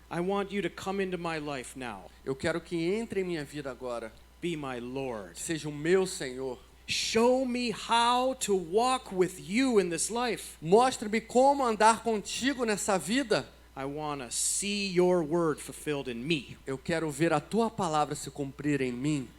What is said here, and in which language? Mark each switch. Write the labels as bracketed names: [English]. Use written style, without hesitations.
[English] I want you to come into my life now. [Portuguese] Eu quero que entre em minha vida agora. [English] Be my Lord. [Portuguese] Seja o meu Senhor. [English] Show me how to walk with you in this life. [Portuguese] Mostre-me como andar contigo nessa vida. [English] I want to see your word fulfilled in me. [Portuguese] Eu quero ver a tua palavra se cumprir em mim.